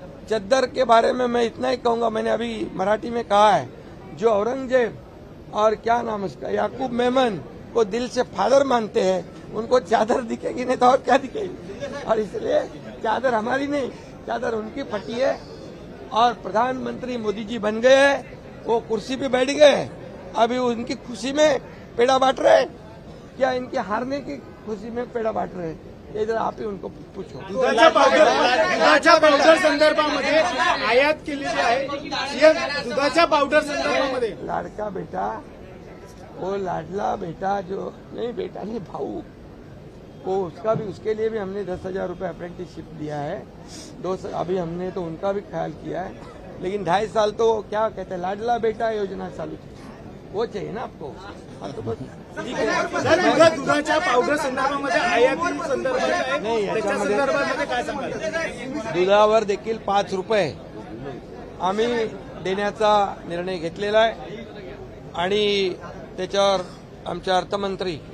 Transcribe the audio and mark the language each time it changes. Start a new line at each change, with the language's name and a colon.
Hindi: चद्दर के बारे में मैं इतना ही कहूंगा, मैंने अभी मराठी में कहा है, जो औरंगजेब और क्या नाम उसका याकूब मेमन को दिल से फादर मानते हैं उनको चादर दिखेगी नहीं तो और क्या दिखेगी। और इसलिए चादर हमारी नहीं, चादर उनकी फटी है। और प्रधानमंत्री मोदी जी बन गए हैं, वो कुर्सी पे बैठ गए, अभी उनकी खुशी में पेड़ा बांट रहे, क्या इनके हारने की खुशी में पेड़ा बांट रहे? ये जरा आप ही उनको पूछो।
Marathi: दुधाच्या पावडर संदर्भामध्ये आयात केलेली आहे। दुधाच्या पावडर संदर्भामध्ये
Hindi: लाडका बेटा, वो लाडला बेटा जो नहीं, बेटा नहीं भाऊ, वो उसका भी, उसके लिए भी हमने 10,000 रुपये अप्रेंटिसशिप दिया है। अभी हमने तो उनका भी ख्याल किया है, लेकिन 2.5 साल तो क्या कहते हैं लाडला बेटा योजना चालू वो चाहिए ना आपको। तो बस ठीक है।
Marathi: दुधाच्या पावडर संदर्भामध्ये आयाती संदर्भात नाही, त्याच्या संदर्भामध्ये काय सांगाल? दुधावर देखील 5 रुपये आम्ही देण्याचा निर्णय घेतलेला आहे आणि त्याच्यावर आमचे अर्थमंत्री